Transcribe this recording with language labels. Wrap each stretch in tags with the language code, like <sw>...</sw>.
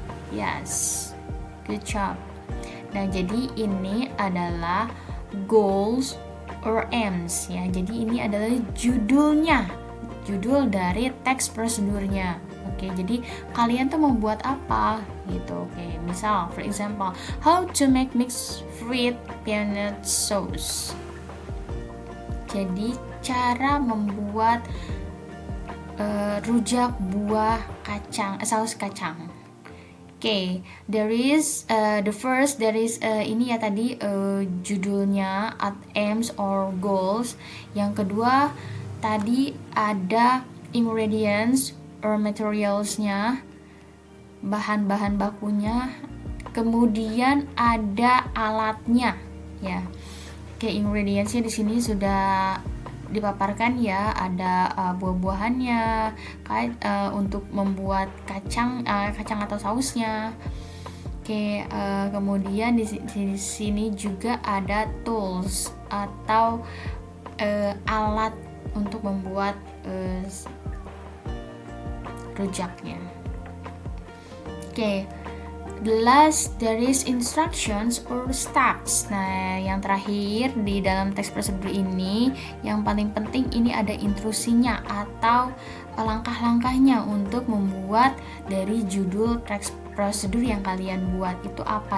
<en>Yes, good job.</en> <id>Nah, jadi ini adalah goals or aims ya. Jadi ini adalah judulnya, judul dari teks prosedurnya. Oke, jadi kalian tuh membuat apa gitu.</id> <en>Oke, misal, for example, how to make mixed fruit peanut sauce.</en> <id>Jadi cara membuat rujak buah kacang, saus kacang.</id> <en>Oke, there is the first, there is</en> <id>ini ya tadi judulnya,</id> <en>aims or goals.</en> <id>Yang kedua tadi ada</id> <en>ingredients</en> <id>raw materials-nya, bahan-bahan bakunya, kemudian ada alatnya ya. Oke, ingredientsnya di sini sudah dipaparkan ya, ada buah-buahannya, untuk membuat kacang atau sausnya. Oke, kemudian di sini juga ada tools atau alat untuk membuat rujaknya.</id> <en>Oke, the last there is instructions or steps.</en> <id>Nah, yang terakhir di dalam teks prosedur ini, yang paling penting ini ada instruksinya atau langkah-langkahnya untuk membuat dari judul teks prosedur yang kalian buat itu apa.</id>